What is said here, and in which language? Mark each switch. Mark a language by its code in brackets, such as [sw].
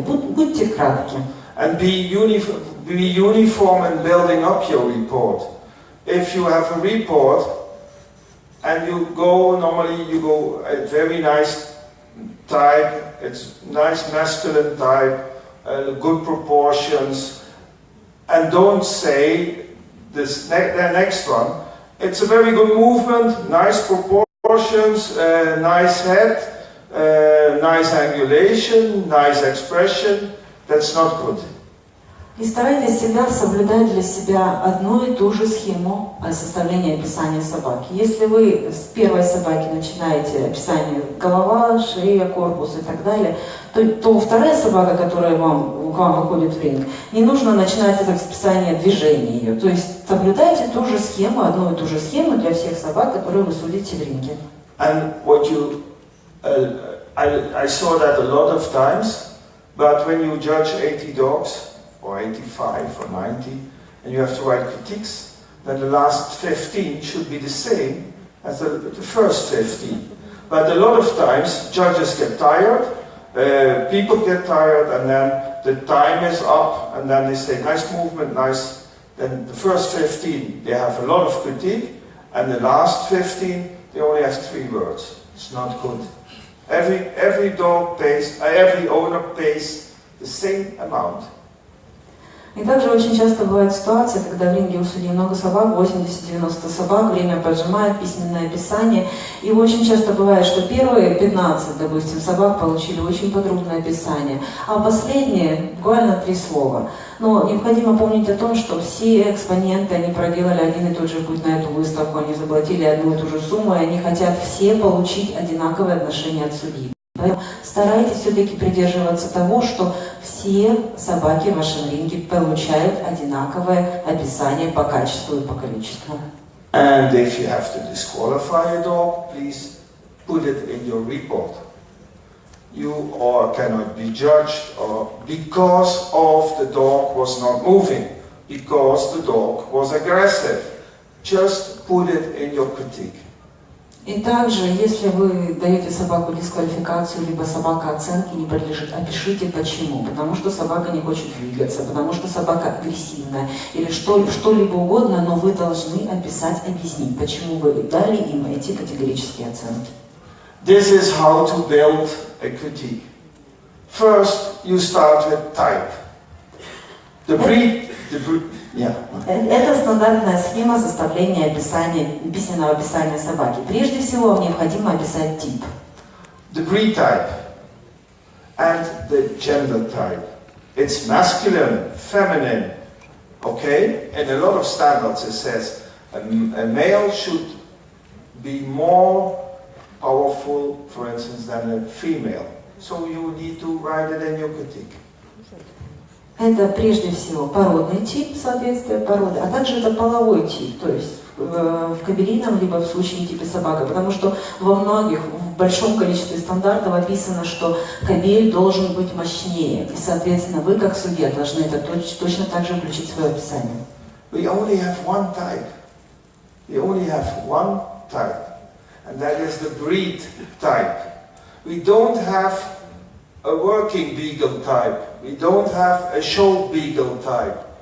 [ru] Будьте кратки. [en] And be uniform in building up your report. If you have a report and you go, normally you go a very nice type, it's nice masculine type, good proportions, and don't say the next one. It's a very good movement, nice proportions, nice head, nice angulation, nice expression. That's not good. [ru] И старайтесь всегда соблюдать для себя одну и ту же схему составления описания собаки. Если вы с первой собаки начинаете описание голова, шея, корпус и так далее, то вторая собака, которая к вам выходит в ринг, не нужно начинать с описания движения ее. То есть соблюдайте ту же схему, одну и ту же схему для всех собак, которые вы судите в ринге. [en] And what you, I saw that a lot of times, but when you judge 80 dogs, or 85 or 90, and you have to write critiques, then the last 15 should be the same as the first 15. But a lot of times judges get tired, people get tired, and then the time is up, and then they say nice movement, nice. Then the first 15 they have a lot of critique, and the last 15 they only have 3 words. It's not good. Every dog pays, every owner pays the same amount. [ru] И также очень часто бывают ситуации, когда в ринге у судьи много собак, 80-90 собак, время поджимает, письменное описание. И очень часто бывает, что первые 15, допустим, собак получили очень подробное описание, а последние буквально 3 слова. Но необходимо помнить о том, что все экспоненты, они проделали один и тот же путь на эту выставку, они заплатили одну и ту же сумму, и они хотят все получить одинаковое отношение от судьи. Поэтому старайтесь все-таки придерживаться того, что все собаки в вашем ринге получают одинаковое описание по качеству и по количеству. [en] And if you have to disqualify a dog, please put it in your report. You or cannot be judged or because of the dog was not moving, because the dog was aggressive. Just put it in your critique. [ru] И также, если вы даете собаку дисквалификацию, либо собака оценки не подлежит, опишите почему. Потому что собака не хочет двигаться, потому что собака агрессивная, или что-либо угодно, но вы должны описать, объяснить, почему вы дали им эти категорические оценки. [en] This is how to build a critique. First, you start with type. The breed, yeah. [ru] Это стандартная схема составления письменного описания собаки. Прежде всего, вам необходимо описать тип. [en] The breed type and the gender type. It's masculine, feminine, okay? In a lot of standards it says a male should be more powerful, for instance, than a female. So you need to write it in your critique. [ru] Это прежде всего породный тип, соответствие породы, а также это половой тип, то есть в кобелином, либо в случае типе собака, потому что во многих, в большом количестве стандартов описано, что кобель должен быть мощнее, и, соответственно, вы, как судья, должны это точно так же включить в свое описание. [en] We only have one type. We only have one type, and that is the breed type. We don't have a working beagle type. We don't have a show beagle type.